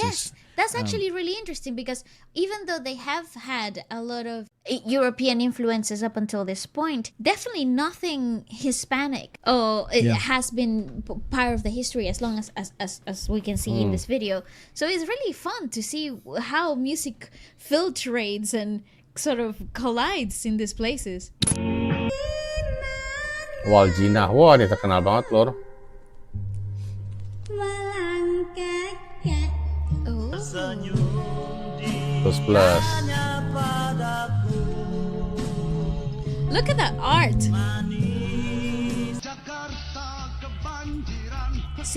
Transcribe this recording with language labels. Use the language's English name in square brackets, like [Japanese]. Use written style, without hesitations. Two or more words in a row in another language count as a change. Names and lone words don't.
[English] Yes, that's actually really interesting because even though they have had a lot of European influences up until this point, definitely nothing Hispanic has been part of the history as long as we can see in this video. So it's really fun to see how music filtrates and sort of collides in these places. [Indonesian] Wal Jinah, wah ini terkenal banget lor. [English] Plus. Look at that art. See,